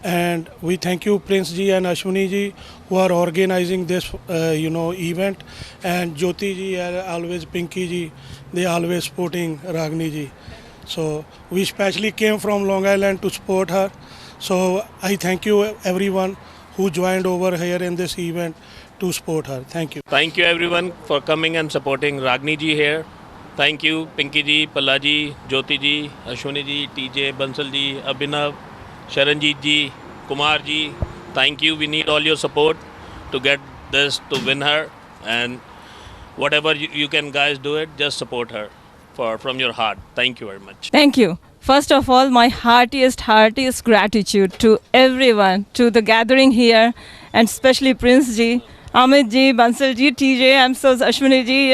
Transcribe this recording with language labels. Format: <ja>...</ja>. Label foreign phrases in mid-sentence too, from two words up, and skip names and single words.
<en>And we thank you Prince ji and Ashwini ji who are organizing this event, and Jyoti ji and always Pinky ji, they always supporting Ragini ji. So we specially came from Long Island to support her. So I thank you everyone who joined over here in this event to support her. Thank you. Thank you everyone for coming and supporting Ragini ji here. Thank you Pinky ji, Palla ji, Jyoti ji, Ashwini ji, TJ, Bansal ji, Abhinav, Sharanjit ji, Kumar ji. Thank you. We need all your support to get this, to win her. And whatever you can guys do it, just support her from your heart. Thank you very much. Thank you. First of all, my heartiest gratitude to everyone, to the gathering here, and especially Prince ji, Amit ji, Bansal ji, TJ, Ashwini ji.</en>